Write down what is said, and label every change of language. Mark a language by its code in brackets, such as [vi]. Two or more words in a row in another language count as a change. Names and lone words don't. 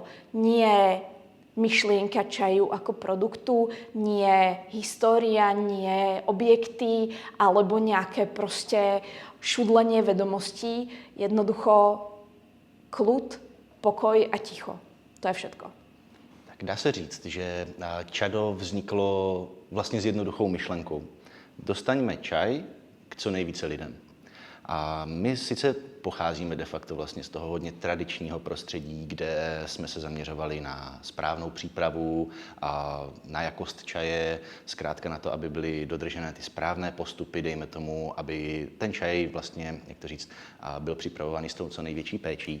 [sk] Nie myšlienka čaju ako produktu, nie história, nie objekty alebo nejaké proste šudlenie vedomostí. Jednoducho kľud, pokoj a ticho. To je všetko. [cs] Dá se říct, že Čado vzniklo vlastně s jednoduchou myšlenkou. Dostaňme čaj k co nejvíce lidem. A my sice pocházíme de facto vlastně z toho hodně tradičního prostředí, kde jsme se zaměřovali na správnou přípravu, a na jakost čaje, zkrátka na to, aby byly dodržené ty správné postupy, dejme tomu, aby ten čaj vlastně, jak to říct, byl připravovaný s tou co největší péčí.